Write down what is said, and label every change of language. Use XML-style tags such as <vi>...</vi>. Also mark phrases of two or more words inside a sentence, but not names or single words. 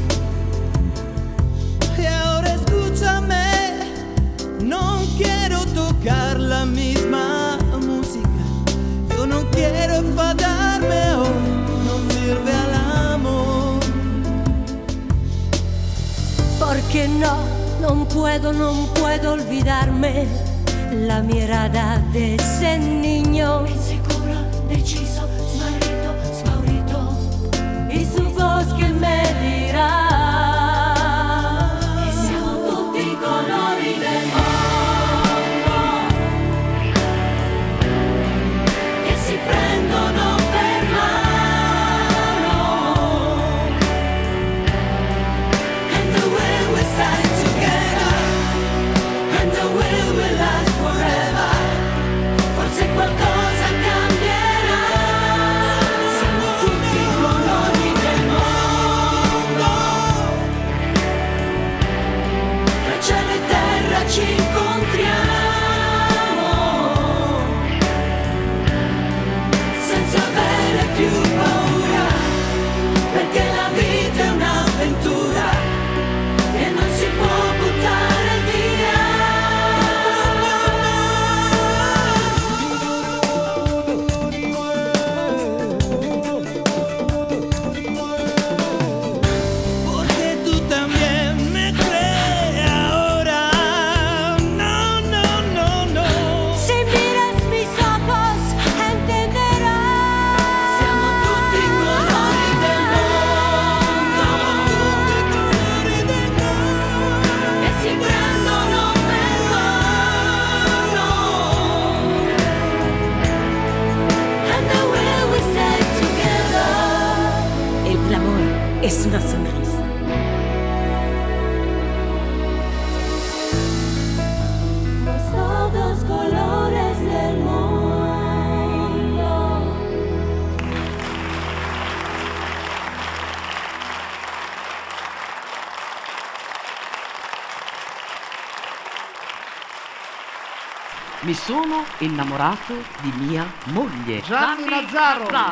<es>Y ahora escúchame, no quiero tocar la misma música, yo no quiero enfadarme hoy, no sirve al amor. Porque no puedo olvidarme la mirada de ese niño,</es> <it>insicuro, deciso, smarrito, spaurito,</it> <es>y su voz que me dirá</es> <it>che siamo tutti i colori del mondo, che si prendono per mano,</it> <en>and the way we stay together, and the way we last forever,</en> <it>forse qualcosa cambierà. Siamo tutti i colori del mondo, tra cielo e terra ci incontriamo, senza avere più paura, perché la vita è un'avventura e non si può buttare via.</it> <es>Porque tú también me crees ahora. No, no, no, no. Si miras mis ojos entenderás.</es> <it>Siamo tutti i colori del mondo, che si prendono per mano,</it> <en>and the way we stay together.</en> <es>El amor es una sonrisa. Todos colores del mundo.</es> <it>Mi sono innamorato di mia moglie. Gianni Nazzaro.</it>